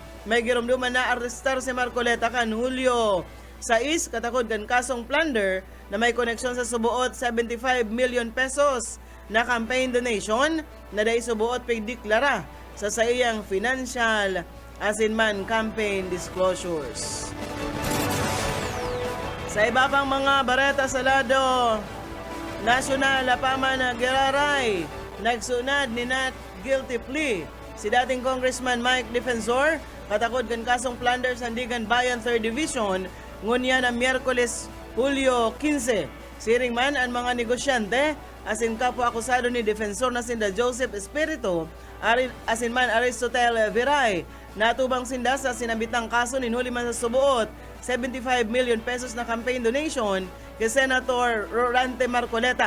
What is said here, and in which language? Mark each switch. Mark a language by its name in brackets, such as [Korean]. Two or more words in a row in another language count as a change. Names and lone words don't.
[Bikol] May girumduman na arestar si Marcoleta kan Hulyo 6 katakod kan kasong plunder na may koneksyon sa subuot 75 million pesos na [English] campaign donation [Bikol] na dahil subuot pagdeklara sa iyang financial as in man [English] campaign disclosures. [Bikol] Sa iba pang mga bareta sa lado nasyonal, apaman na giraray, nagsunad ni [English] not guilty plea [Bikol] si dating Congressman Mike Defensor katakod kan kasong plunder Sandigan Bayan 3rd Division, ngunya na Miyerkules Hulyo 15. Siring man ang mga negosyante as in kapwa akusado ni Defensor na sinda Joseph Espiritu, as in man Aristotel Viray, natubang sinda sa sinabitang kaso ninhuli man sa subuot 75 million pesos na [English] campaign donation [Bikol] kay Senator Rodante Marcoleta.